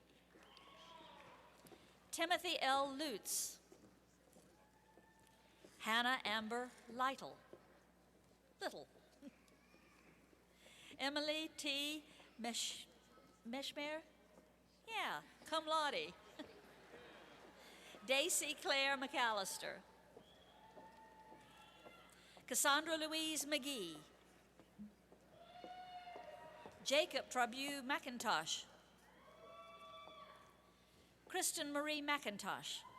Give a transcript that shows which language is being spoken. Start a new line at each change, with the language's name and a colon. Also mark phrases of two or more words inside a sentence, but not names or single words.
English: Timothy L. Lutz. Hannah Amber Lytle. Little. Emily T. Meshmer? Yeah,
Latin: cum laude.
English: Daisy Claire McAllister. Cassandra Louise McGee. Jacob Trabu McIntosh. Kristen Marie McIntosh.